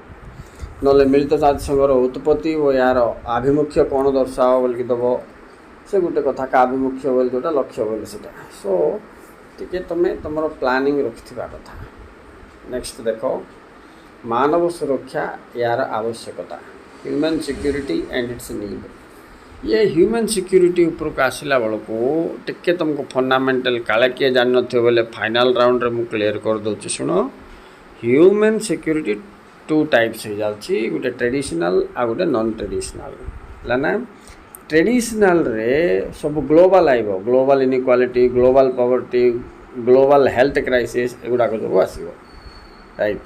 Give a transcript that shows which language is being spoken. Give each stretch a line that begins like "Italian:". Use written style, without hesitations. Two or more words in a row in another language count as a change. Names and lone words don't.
Odia: ନହେଲେ ମିଳିତ ଜାତିସଂଘର ଉତ୍ପତ୍ତି ଓ ଏହାର ଆଭିମୁଖ୍ୟ କ'ଣ ଦର୍ଶାଅ ବୋଲିକି ଦେବ। ସେ ଗୋଟେ କଥା ଆଭିମୁଖ୍ୟ ବୋଲି ଯେଉଁଟା ଲକ୍ଷ୍ୟ ବୋଲି ସେଇଟା। ସୋ ଟିକେ ତୁମେ ତୁମର ପ୍ଲାନିଂ ରଖିଥିବା କଥା। ନେକ୍ସଟ ଦେଖ, ମାନବ ସୁରକ୍ଷା ଏହାର ଆବଶ୍ୟକତା,
English: human security and its need.
Odia: ये
English: human security
Odia: उपरକୁ ଆସିଲା ବେଳକୁ ଟିକେ ତୁମକୁ ଫଣ୍ଡାମେଣ୍ଟାଲ କାଳେ କିଏ ଜାଣିନଥିବ ବୋଲେ
English: final roundରେ
Odia: ମୁଁ କ୍ଲିୟର କରିଦେଉଛି। ଶୁଣ,
English: human security
Odia: 2 ଟାଇପ୍ସ ହେଇଯାଉଛି, ଗୋଟେ ଟ୍ରେଡ଼ିସନାଲ୍ ଆଉ ଗୋଟେ
English: non traditional.
Odia: ହେଲା ନା? ଟ୍ରେଡ଼ିସନାଲ୍ରେ ସବୁ ଗ୍ଲୋବାଲ୍ ଆଇବ,
English: global inequality, global poverty, global health crisis
Odia: ଏଗୁଡ଼ାକ ସବୁ ଆସିବ, ରାଇଟ୍।